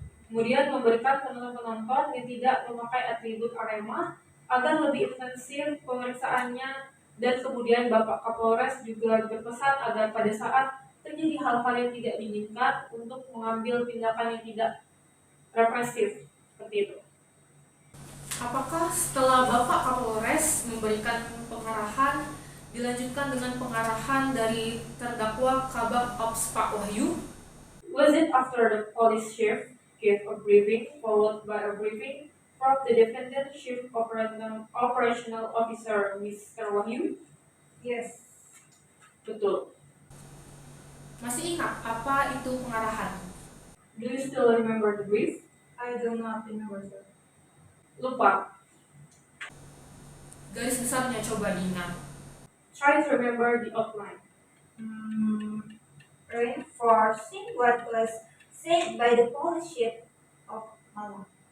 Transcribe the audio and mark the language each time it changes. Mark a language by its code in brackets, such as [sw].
[id] Kemudian memberikan penonton yang tidak memakai atribut Arema agar lebih intensif pemeriksaannya, dan kemudian Bapak Kapolres juga berpesan agar pada saat terjadi hal-hal yang tidak diinginkan untuk mengambil tindakan yang tidak represif, seperti itu. Apakah setelah Bapak Kapolres memberikan pengarahan, dilanjutkan dengan pengarahan dari terdakwa Kabag Ops Pak Wahyu? [en] Was it after the police chief gave a briefing followed by a briefing from the defendant chief operational officer Mr. Wahyu? Yes. [id] Betul. Masih ingat apa itu pengarahan? [en] Do you still remember the brief? I do not remember, sir. [id] Lupa. Garis besarnya coba diingat. [en] Try to remember the outline. Reinforcing what was said by the police chief of Malang.